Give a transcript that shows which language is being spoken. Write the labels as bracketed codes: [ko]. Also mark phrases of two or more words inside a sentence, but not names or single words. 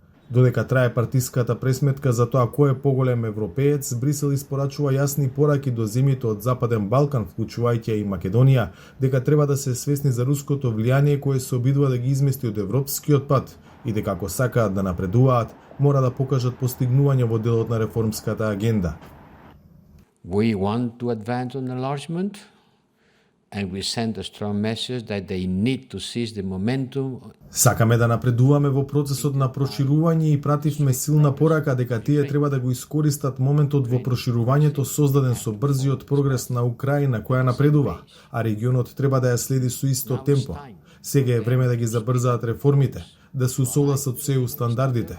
[mk] Додека трае партиската пресметка за тоа кој е поголем европеец, Брисел испорачува јасни пораки до земјите од Западен Балкан, вклучувајќи и Македонија, дека треба да се свесни за руското влијание кое се обидува да ги измести од европскиот пат и дека ако сакаат да напредуваат, мора да покажат постигнување во делот на реформската агенда. [en] We want to advance on enlargement and we send a strong message that they need to seize the momentum. [mk] Сакаме да напредуваме во процесот на проширување и пративме силна порака дека тие треба да го искористат моментот во проширувањето создаден со брзиот прогрес на Украина која напредува, а регионот треба да ја следи со исто темпо. Сега е време да ги забрзаат реформите, да се усогласат со ЕУ стандардите.